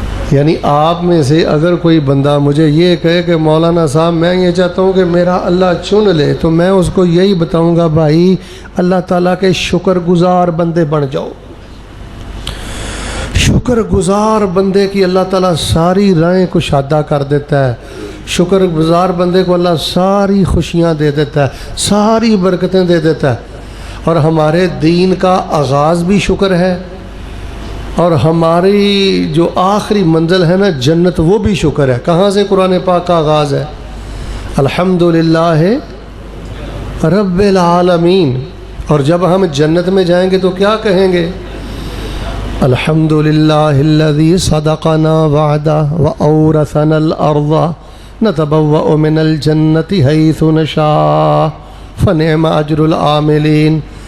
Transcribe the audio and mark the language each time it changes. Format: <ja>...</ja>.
<ur>یعنی آپ میں سے اگر کوئی بندہ مجھے یہ کہے کہ مولانا صاحب میں یہ چاہتا ہوں کہ میرا اللہ چن لے، تو میں اس کو یہی بتاؤں گا بھائی اللہ تعالیٰ کے شکر گزار بندے بن جاؤ. شکر گزار بندے کی اللہ تعالیٰ ساری راہیں کشادہ کر دیتا ہے. شکر گزار بندے کو اللہ ساری خوشیاں دے دیتا ہے, ساری برکتیں دے دیتا ہے. اور ہمارے دین کا آغاز بھی شکر ہے, اور ہماری جو آخری منزل ہے نا جنت, وہ بھی شکر ہے. کہاں سے قرآن پاک کا آغاز ہے؟</ur> <ar>الحمدللہ رب العالمین.</ar> <ur>اور جب ہم جنت میں جائیں گے تو کیا کہیں گے؟</ur> <ar>الحمدللہ الذی صدقنا وعدہ وأورثنا الارض نتبوأ من الجنت حیث نشاء فنعم اجر العاملین.</ar>